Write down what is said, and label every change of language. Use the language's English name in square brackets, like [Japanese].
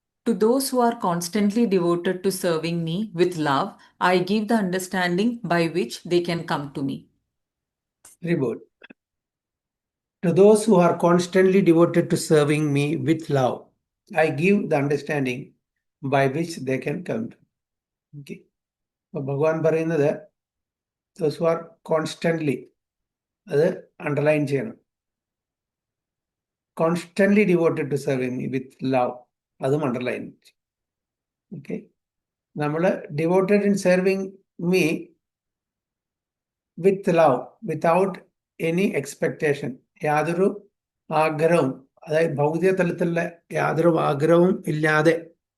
[English] To those who are constantly devoted to serving me with love, I give the understanding by which they can come to me. Very good. To those who are constantly devoted to serving me with love, I give the understanding by which they can come to me. Okay. [Malayalam] ഭഗവാൻ പറയുന്നത് [English] those who are constantly, [Malayalam] അത് underline ചെയ്യണം. [English] Constantly devoted to serving me with love, [Malayalam] അതും underline. [English] Okay. നമ്മൾ devoted in serving me with love, without any expectation, [Malayalam] യാതൊരു ആഗ്രഹവും, അതായത് ഭൗതിക തലത്തിലുള്ള യാതൊരു ആഗ്രഹവും ഇല്ലാതെ.